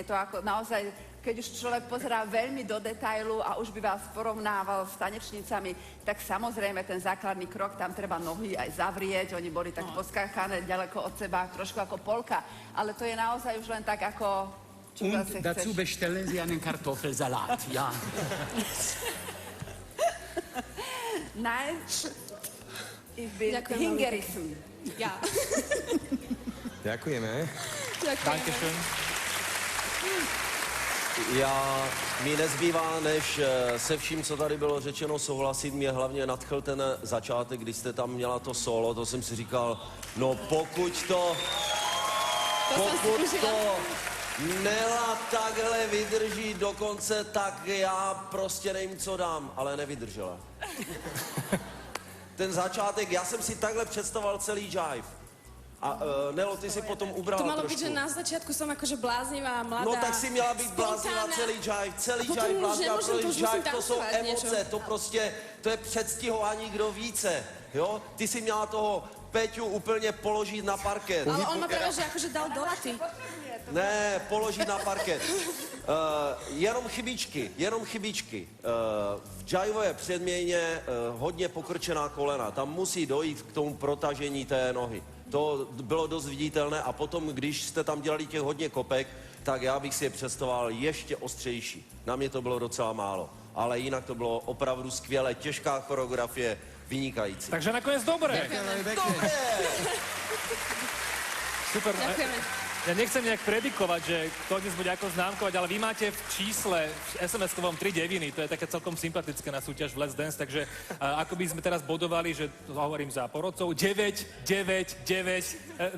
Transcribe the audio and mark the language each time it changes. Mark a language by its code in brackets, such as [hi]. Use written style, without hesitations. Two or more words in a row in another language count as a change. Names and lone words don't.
[sk] To ako naozaj, keď už človek pozerá veľmi do detailu a už by vás porovnával s tanečnicami, tak samozrejme ten základný krok, tam treba nohy aj zavrieť, oni boli tak poskáchané ďaleko od seba, trošku ako polka, ale to je naozaj už len tak ako... Čo zase [de] Und dazu [sk] chceš? [de] bestellen Sie einen Kartoffelsalat, ja. Nein, ich bin [sk] Ďakujem [de] hingerissen. Ja. [sk] Ďakujeme. [de] Dankeschön. [cs] Mi nezbývá, než se vším, co tady bylo řečeno, souhlasit. Mě hlavně nadchl ten začátek, když jste tam měla to solo, to jsem si říkal, no pokud to Nela takhle vydrží do konce, tak já prostě nevím, co dám, ale nevydržela. Ten začátek, já jsem si takhle představoval celý jive. A Nelo, ty si potom ubrala [sk] To malo trošku. byť, že na začiatku som akože bláznivá, mladá. [cs] No tak si měla být bláznivá [sk] spontánna. [cs] celý jive, celý [sk] A potom [cs] jive [sk] už [cs] bláznivá, [sk] nemôžem, to [cs] protože [sk] už musím [cs] jive to jsou [sk] tancovať [cs] emoce, [sk] niečo. [cs] to prostě, to je předstihování, kdo více, jo? Ty si měla toho Peťu úplně položit na parket. [sk] Ale on ma práve, že akože dal do laty. [cs] Ne, položit na parket. Jenom chybičky. V džajvové předměně hodně pokrčená kolena. Tam musí dojít k tomu protažení té nohy. To bylo dost viditelné a potom, když jste tam dělali těch hodně kopek, tak já bych si je představoval ještě ostřejší. Na mě to bylo docela málo, ale jinak to bylo opravdu skvělé, těžká choreografie, vynikající. [sk] Takže nakoniec dobre. Dobré! Super. Ja nechcem nejak predikovať, že kto dnes bude ako známkovať, ale vy máte v čísle v SMS-kovom 3 deviny, to je také celkom sympatické na súťaž v Let's Dance, takže ako by sme teraz bodovali, že to hovorím za porodcov, 9, 9, 9, 0.